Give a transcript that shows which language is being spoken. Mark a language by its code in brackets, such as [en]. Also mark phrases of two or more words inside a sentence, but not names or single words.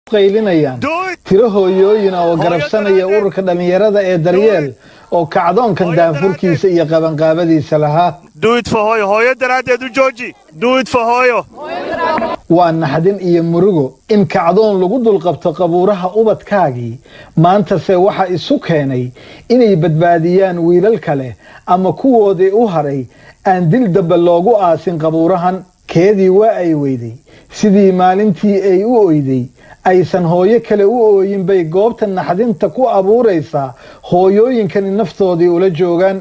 [so] qaylinayaan tiro hooyooyin oo garabsanaya ururka dhalinyarada ee Daryeel oo kacdoonkan daanfurkiisa iyo qabanqaabadiisa lahaa. [en] Do it for [so] hooyo daraadeed u jooji. [en] Do it for hooyo. [so] waa naxdin iyo murugo in kacdoon lagu dulqabto qabuuraha ubadkaagii maanta se waxa isu keenay inay badbaadiyaan wiilal kale ama kuwoodii u haray aan dil daba loogu aasin qabuurahan. keedii waa ay weyday sidii maalintii ay u oyday aysan hooyo kale u ooyin bay goobta naxdinta ku abuuraysaa hooyooyinkani naftoodii ula joogaan.